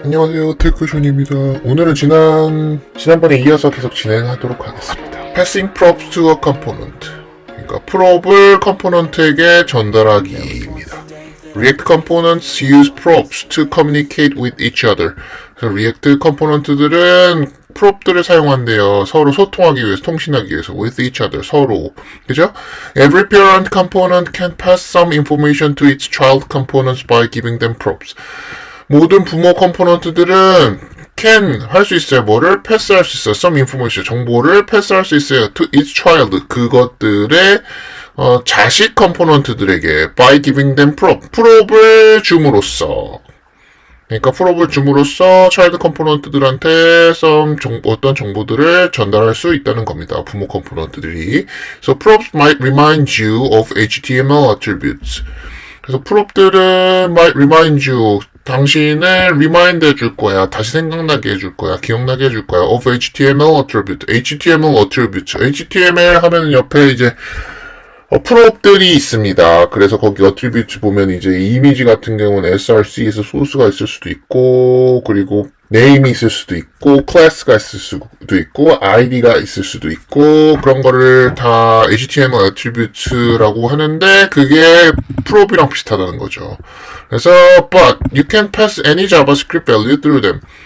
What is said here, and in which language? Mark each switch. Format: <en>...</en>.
<ko>안녕하세요, 테크션입니다. 오늘은 지난번에 이어서 계속 진행하도록 하겠습니다.</ko> <en>Passing props to a component.</en> <ko>그러니까 프롭을 컴포넌트에게 전달하기입니다.</ko> <en>React components use props to communicate with each other.</en> <ko>그래서 React 컴포넌트들은 프롭들을 사용한대요. 서로 소통하기 위해서, 통신하기 위해서,</ko> <en>with each other,</en> <ko>서로. 그죠?</ko> <en>Every parent component can pass some information to its child components by giving them props.</en> <ko>모든 부모 컴포넌트들은</ko> <en>can</en> <ko>할 수 있어요. 뭐를 패스할 수 있어요.</ko> <en>some information,</en> <ko>정보를 패스할 수 있어요.</ko> <en>to its child,</en> <ko>그것들의 자식 컴포넌트들에게</ko> <en>by giving them prop,</en> <ko>프롭을 줌으로써. 그러니까 프롭을 줌으로써 차일드 컴포넌트들한테 어떤 정보들을 전달할 수 있다는 겁니다. 부모 컴포넌트들이.</ko> <en>So props might remind you of HTML attributes.</en> <ko>그래서 프롭들은</ko> <en>might remind you,</en> <ko>당신을 remind 해줄 거야. 다시 생각나게 해줄 거야. 기억나게 해줄 거야.</ko> <en>of HTML attribute. HTML attribute.</en> <ko>HTML 하면 옆에 이제 프롭들이 있습니다. 그래서 거기 attribute 보면 이제 이미지 같은 경우는 src에서 소스가 있을 수도 있고, 그리고 name이 있을 수도 있고, class가 있을 수도 있고, id가 있을 수도 있고, 그런 거를 다 HTML attribute라고 하는데, 그게 프롭이랑 비슷하다는 거죠. 그래서,</ko> <en>but you can pass any JavaScript value through them.</en>